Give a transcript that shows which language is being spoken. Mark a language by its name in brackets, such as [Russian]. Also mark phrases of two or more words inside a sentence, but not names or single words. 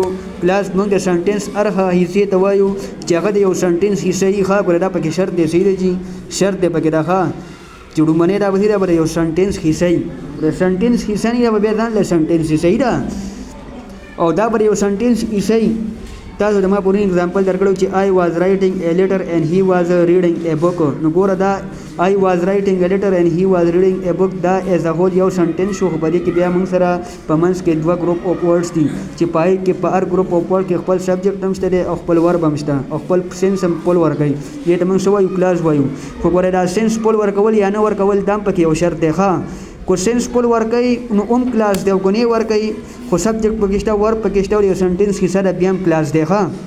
[Pashto] کلاس موږ د سنټنس هغه حصې ته وایو چې هغه د یو سنټنس حصه یي ښه ګوره دا پکې شرط دی صحیح ده جي شرط دی پکې دا ښه چې ډومنې دا به د یو سنټنس حصه یي د سنټنس حصه نه به بیا ځان له سنټنس صحیح ده او دا به یو سنټنس حصه یي. تاسو د ما پورې اگزامپل درکړو چې [English] I was writing a letter and he was reading a book. [Pashto] نو ګوره دا [English] I was writing a letter and he was reading a book [Pashto] دا [English] as a whole [Pashto] یو سنټنس شو. خو په دې کې بیا موږ سره په منځ کې دوه [English] group of words [Pashto] دي چې پای کې په هر [English] group of word [Pashto] کې خپل سبجیکټ هم شته دی او خپل ورب هم شته او خپل سنس هم خپل ورکوي. دې ته موږ څه وایو کلاس وایو. خو ګوره دا سنس خپل ورکول یا نه ورکول دا هم پکې یو شرط دی ښه. کو سنس خپل ورکوي نو هم کلاس دی او کو نه ورکوي خو سبجیکټ پکې شته ورب پکې شته او یو سنټنس حصه ده بیا هم کلاس دی ښه.